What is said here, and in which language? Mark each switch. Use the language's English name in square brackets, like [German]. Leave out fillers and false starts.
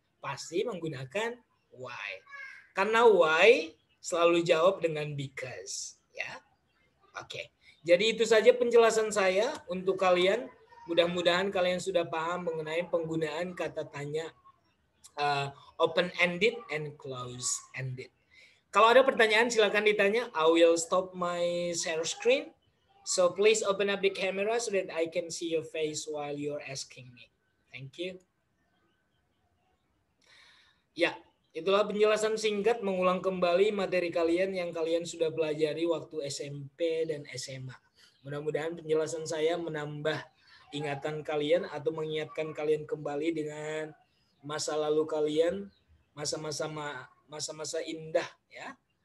[Indonesian] Pasti menggunakan why. Karena why selalu jawab dengan because. Ya, oke. Jadi itu saja penjelasan saya untuk kalian. Mudah-mudahan kalian sudah paham mengenai penggunaan kata tanya open-ended and close-ended. Kalau ada pertanyaan silakan ditanya. [English] I will stop my share screen. So please open up the camera so that I can see your face while you're asking me. Thank you. [Indonesian] Ya, itulah penjelasan singkat mengulang kembali materi kalian yang kalian sudah pelajari waktu SMP dan SMA. Mudah-mudahan penjelasan saya menambah ingatan kalian atau mengingatkan kalian kembali dengan masa lalu kalian, masa-masa indah ya.